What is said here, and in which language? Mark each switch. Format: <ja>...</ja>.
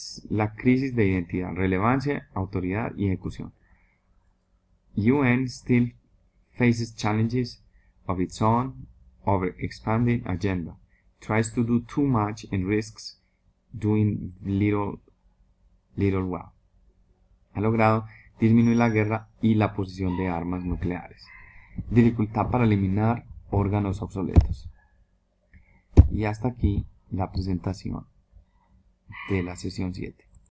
<es>La crisis de identidad, relevancia, autoridad y ejecución.</es> <en>UN still faces challenges of its own over-expanding agenda, tries to do too much and risks doing little well.</en> <es>Ha logrado disminuir la guerra y la posesión de armas nucleares. Dificultad para eliminar órganos obsoletos. Y hasta aquí la presentación de la sesión 7.</es>